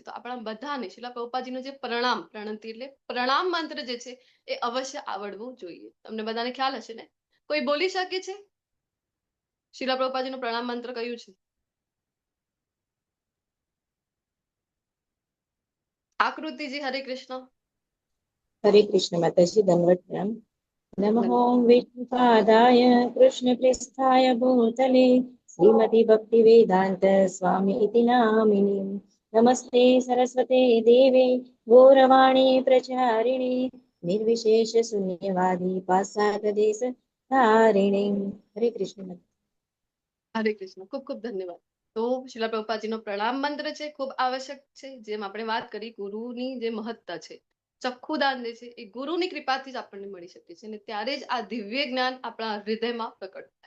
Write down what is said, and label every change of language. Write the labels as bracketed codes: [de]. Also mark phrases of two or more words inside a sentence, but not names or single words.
[gu] તો આપણા બધાને શિલા પ્રભુપાદજીનો જે પ્રણામ પ્રણતિ એટલે પ્રણામ મંત્ર જે છે એ અવશ્ય આવડવું જોઈએ. તમને બધાને ખ્યાલ હશે ને? કોઈ બોલી શકે છે શિલા પ્રભુપાદજીનું પ્રણામ મંત્ર કયું છે? આકૃતિજી, હરે કૃષ્ણ. [hi] हरे कृष्ण माताजी दंडवत प्रणाम। [sa] नमः विष्णुपादाय कृष्णप्रेष्ठाय भूतले श्रीमती भक्ति वेदांत स्वामी इति नामिनी नमस्ते सरस्वते देवे गौरवाणी प्रचारिणे निर्विशेष शून्यवादी पाश्चात देश धारिणे। [hi] हरे कृष्ण। [gu] હરે કૃષ્ણ. ખૂબ ખૂબ ધન્યવાદ. તો શિલા પ્રભુપાદજીનો પ્રણામ મંત્ર છે, ખૂબ આવશ્યક છે. જેમ આપણે વાત કરી, ગુરુની જે મહત્તા છે, ચક્ષુદાન જે છે એ ગુરુની કૃપાથી જ આપણને મળી શકે છે, અને ત્યારે જ આ દિવ્ય જ્ઞાન આપણા હૃદયમાં પ્રકટ થાય.